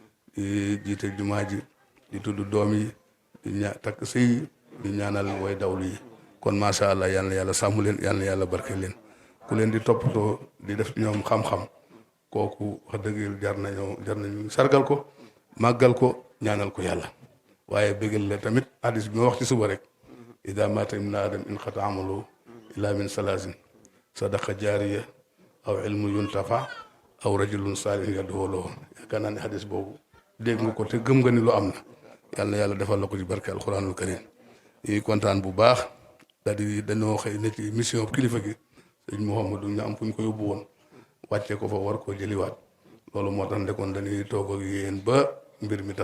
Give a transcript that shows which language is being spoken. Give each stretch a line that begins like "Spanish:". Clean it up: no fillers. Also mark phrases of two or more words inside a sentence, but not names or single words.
Wolof: di jiite jumaa ji di tudd doom yi di takk sëy di ñaanal way dawlu yi kon
Arabic: ما شاء الله
Wolof: yal na yàlla sàmm leen yal na yàlla barke leen ku leen di toppatoo di def ñoom xam-xam kooku wax dëgg jar nañu sargal ko màggal ko ñaanal ko yàlla waaye bëggal la tamit hadis bi ma wax ci suba rek
Arabic: إذا مات ابن آدم انقطع عمله إلا من ثلاث صدقة جارية أو علم ينتفع أو رجل صالح يدعو له
Wolof: yaakaar naa ne hadis boobu dégg nga ko te gëm nga ni lu am na yàlla na yàlla defal la ko ci barke
Arabic: القرآن الكريم
Wolof: ñuy kontaan bu baax dañoo xëy ne ci mission kilifa gi sëñ Mouhamadou ñu am fu ñu ko yóbbu woon wàcce ko fa war koo jëliwaat loolu moo tax ndekoon dañuy toog ak yéen ba mbir mi